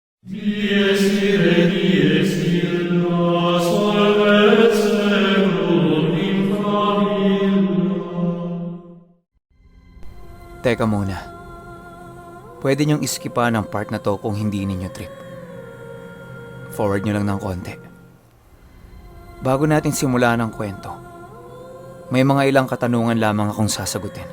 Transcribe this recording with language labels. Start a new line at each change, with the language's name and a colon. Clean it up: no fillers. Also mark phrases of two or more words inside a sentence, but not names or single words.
Latin: Dies ire, dies illa, solvet seculum in favilla.
Filipino: Teka muna. Pwede niyong iskipan ang part na to kung hindi ninyo trip. Forward niyo lang ng konti. Bago natin simulan ang kwento, may mga ilang katanungan lamang akong sasagutin.